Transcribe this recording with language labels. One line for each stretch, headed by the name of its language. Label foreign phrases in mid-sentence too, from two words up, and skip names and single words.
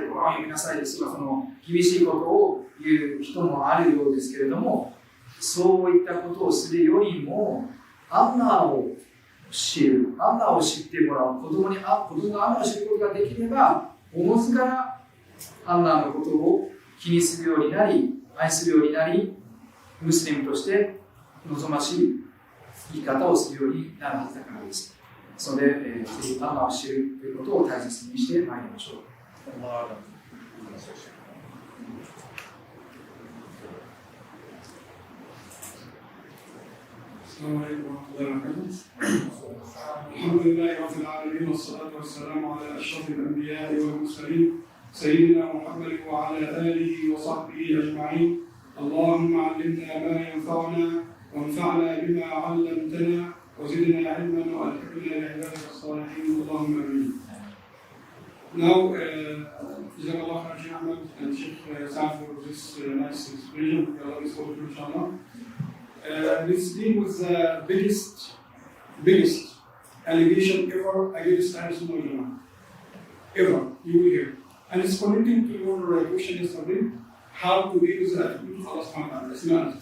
Japanese: コランを読みなさいですとか、その厳しいことを言う人もあるようですけれども、そういったことをするよりも、アンナーを知る、アンナーを知ってもらう、子供がアンナーを知ることができれば、おのずからアンナーのことを気にするようになり、愛するようになり、ムスリムとして望ましい生き方をするようになるはずだからです。それで、ぜひアンナーを知るということを大切にしてまいりましょう。
Arabic: السلام عليكم ورحمة الله وبركاته. الحمد لله رب العالمين والصلاة والسلام على أشرف الأنبياء والمرسلين سيدنا محمد وعلى آله وصحبه أجمعين. اللهم علمنا ما ينفعنا وانفعنا بما علمتنا وزدنا علما وألحقنا بعبادك الصالحين اللهم آمين.
English: Now,
Arabic: جزاك الله خير
English: Shaykh Ahmad and Shaykh Saad for this nice expression. We are looking forward to inshallah. This deal was the biggest allegation ever against
Arabic: أهل السنة والجماعة.
English: Ever, you will hear. And it's connecting to your question yesterday, how to deal with the attribute of Allah
Arabic: سبحانه وتعالى.